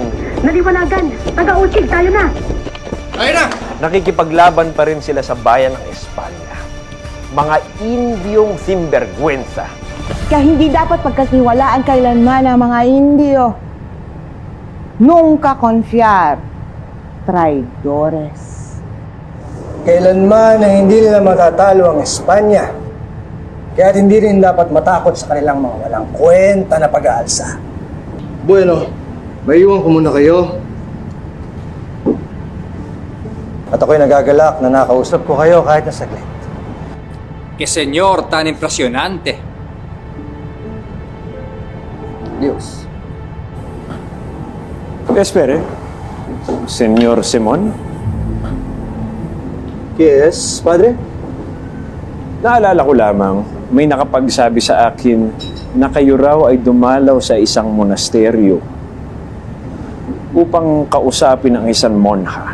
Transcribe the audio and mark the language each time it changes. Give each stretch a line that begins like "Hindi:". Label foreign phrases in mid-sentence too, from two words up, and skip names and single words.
Filipino: Naliwanagan! Taga-Uchig, tayo na! nakikipaglaban pa rin sila sa bayan ng Espanya. Mga Indiyong sinvergüenza. Kaya hindi dapat pagkatiwalaan kailanman ang mga Indio.
Spanish: Nunca confiar. Traidores.
Filipino: Kailanman na hindi nila matatalo ang Espanya. Kaya hindi rin dapat matakot sa kanilang mga walang kwenta na pag-aalsa. Bueno, may iwan ko muna kayo. At ako'y nagagalak na nakausap ko kayo kahit na saglit.
Spanish: Que señor tan impresionante. Dios. Espere, Senyor Simon?
English: Yes, Padre?
Filipino: Naalala ko lamang, may nakapagsabi sa akin na kayo raw ay dumalaw sa isang monasteryo upang kausapin ang isang monha.